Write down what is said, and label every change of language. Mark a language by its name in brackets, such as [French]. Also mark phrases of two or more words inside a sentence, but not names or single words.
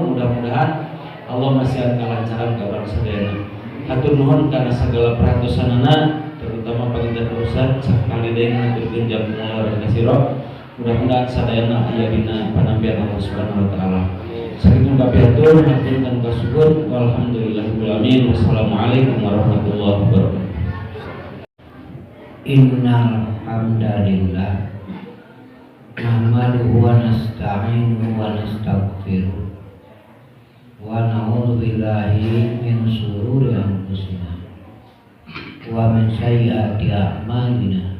[Sundanese] Mudah-mudahan Allah masih kalancaran kabar sadayana. Hatur nuhun kana sagala perhatosanana terutama panginten Ustaz sakali deui ngaturkeun [Arabic] جزاكم الله كثيرا. [Sundanese] Mudah-mudahan sadayana aya dina panampian [Arabic] الله سبحانه وتعالى. [Sundanese] Sakitu kapiatur haturkeun kasuhun [Arabic] والحمد لله رب العالمين. والسلام عليكم ورحمة الله وبركاته. إن الحمد لله نحمده ونستعينه ونستغفره ونعوذ بالله من شرور أنفسنا ومن سيئات أعمالنا.